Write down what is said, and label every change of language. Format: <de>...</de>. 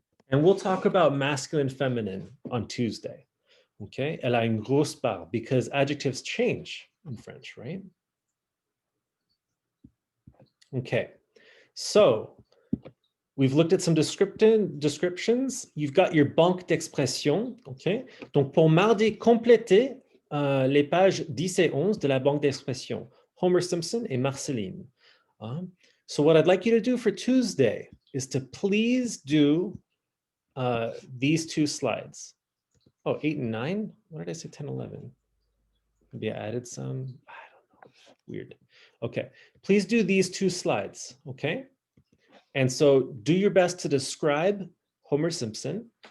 <en>And we'll talk about masculine, feminine on Tuesday. Okay,</en> <fr>elle a une grosse barbe,</fr> <en>because adjectives change in French, right? Okay, so we've looked at some descriptions. You've got your banque d'expression.</en> <fr>Okay, donc pour mardi, complétez les pages 10 et 11 de la banque d'expression, Homer Simpson et Marceline.</fr> <en>So what I'd like you to do for Tuesday is to please do these two slides. Oh, 8 and 9? What did I say, 10, 11? Maybe I added some, I don't know, weird. Okay, please do these two slides, okay? And so do your best to describe Homer Simpson.</en>